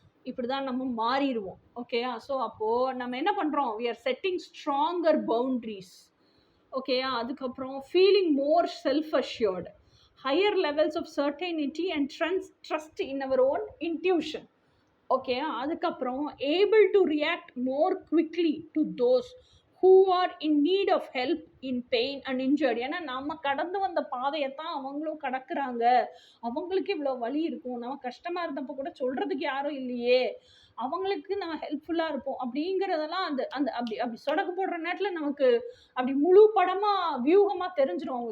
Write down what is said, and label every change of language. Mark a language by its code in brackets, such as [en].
[ta] இப்படி தான் நம்ம மாறிடுவோம். ஓகேயா? ஸோ அப்போது நம்ம என்ன பண்ணுறோம்? [en] We are setting stronger boundaries. ஓகேயா? [ta] அதுக்கப்புறம் [en] Feeling more self assured, higher levels of certainty and trust in our own intuition. [ta] ஓகேயா? அதுக்கப்புறம் [en] Able to react more quickly to those who are in need of help in pain and injured. [ta] ஏன்னா நம்ம கடந்து வந்த பாதையை தான் அவங்களும் கடக்குறாங்க, அவங்களுக்கு இவ்வளோ வலி இருக்கும், நம்ம கஷ்டமாக இருந்தப்போ கூட சொல்கிறதுக்கு யாரும் இல்லையே, அவங்களுக்கு நம்ம ஹெல்ப்ஃபுல்லாக இருப்போம் அப்படிங்கிறதெல்லாம் அந்த அந்த அப்படி சொடக்கு போடுற நேரத்தில் நமக்கு அப்படி முழு படமாக வியூகமாக தெரிஞ்சிடும்.